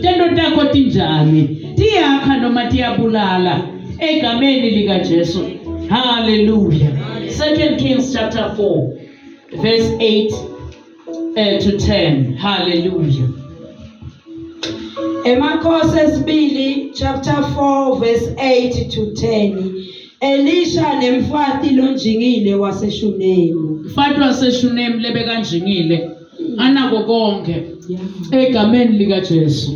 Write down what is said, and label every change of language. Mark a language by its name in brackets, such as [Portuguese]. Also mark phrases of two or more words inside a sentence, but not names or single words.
[Swati] Tendo takho tinjani tiyakha noma tiyabulala egameni lika Jesu. [English] Hallelujah. 2 Kings chapter 4 verse 8 to 10. Hallelujah. [Swati] Emakhosi esibili [English] chapter 4 verse 8 to 10. [Swati] Elisha nemfati lonjingile waseShunemu. Mfati waseShunemu lebekanjingile anako konke egameni lika Jesu.